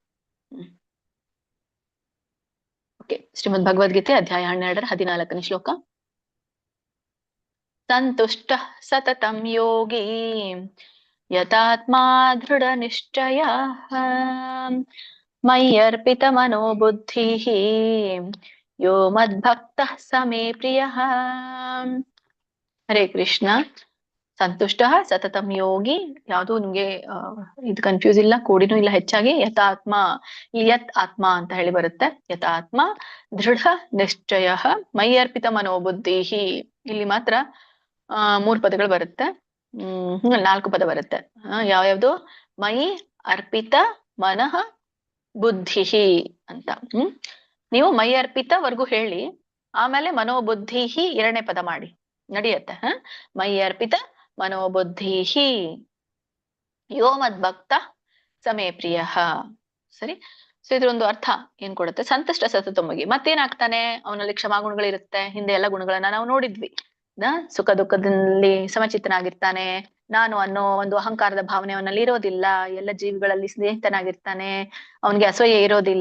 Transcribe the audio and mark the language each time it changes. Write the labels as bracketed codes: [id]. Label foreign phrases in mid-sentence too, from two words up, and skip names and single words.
[kn] ಓಕೆ. ಶ್ರೀಮದ್ ಭಗವದ್ಗೀತೆ ಅಧ್ಯಾಯ 12 14ನೇ ಶ್ಲೋಕ. [sa] ಸಂತುಷ್ಟ ಸತತಂ ಯೋಗಿ ಯತಾತ್ಮಾ ದೃಢ ನಿಶ್ಚಯ ಮಯ್ಯರ್ಪಿತ ಮನೋ ಬುದ್ಧಿ ಯೋ ಮದ್ಭಕ್ತ ಸಮೇ ಪ್ರಿಯ. ಹರೇ ಕೃಷ್ಣ. ಸಂತುಷ್ಟ ಸತತಂ ಯೋಗಿ, [kn] ಯಾವುದು ನಿಮ್ಗೆ ಇದು ಕನ್ಫ್ಯೂಸ್ ಇಲ್ಲ, ಕೂಡಿನೂ ಇಲ್ಲ ಹೆಚ್ಚಾಗಿ. ಯಥಾತ್ಮ, [sa] ಯತ್ ಆತ್ಮ [kn] ಅಂತ ಹೇಳಿ ಬರುತ್ತೆ. [sa] ಯಥಾತ್ಮ ದೃಢ ನಿಶ್ಚಯ ಮೈಯರ್ಪಿತ ಮನೋಬುದ್ಧಿ. [kn] ಇಲ್ಲಿ ಮಾತ್ರ 3 ಪದಗಳು ಬರುತ್ತೆ. 4 ಪದ ಬರುತ್ತೆ. ಯಾವ್ಯಾವ್ದು? [sa] ಮೈ ಅರ್ಪಿತ ಮನಃ ಬುದ್ಧಿ [kn] ಅಂತ. ನೀವು [sa] ಮೈ ಅರ್ಪಿತ [kn] ವರ್ಗು ಹೇಳಿ, ಆಮೇಲೆ ಮನೋಬುದ್ಧಿ 2ನೇ ಪದ ಮಾಡಿ ನಡೆಯುತ್ತೆ. [sa] ಮೈ ಅರ್ಪಿತ ಮನೋಬುದ್ಧಿ ಯೋ ಮದ್ಭಕ್ತ ಸಮೇ ಪ್ರಿಯ. [kn] ಸರಿ. ಸೊ ಇದ್ರೊಂದು ಅರ್ಥ ಏನ್ ಕೊಡುತ್ತೆ? ಸಂತುಷ್ಟ ಸತತಮಗಿ, ಮತ್ತೇನಾಗ್ತಾನೆ? ಅವನಲ್ಲಿ ಕ್ಷಮಾಗುಣಗಳಿರುತ್ತೆ. ಹಿಂದೆ ಎಲ್ಲ ಗುಣಗಳನ್ನ ನಾವು ನೋಡಿದ್ವಿ. ಸುಖ ದುಃಖದಲ್ಲಿ ಸಮಚಿತ್ತನಾಗಿರ್ತಾನೆ, ನಾನು ಅನ್ನೋ ಒಂದು ಅಹಂಕಾರದ ಭಾವನೆ ಅವನಲ್ಲಿ ಇರೋದಿಲ್ಲ, ಎಲ್ಲ ಜೀವಿಗಳಲ್ಲಿ ಸ್ನೇಹಿತನಾಗಿರ್ತಾನೆ, ಅವನಿಗೆ ಅಸೂಯೆ ಇರೋದಿಲ್ಲ.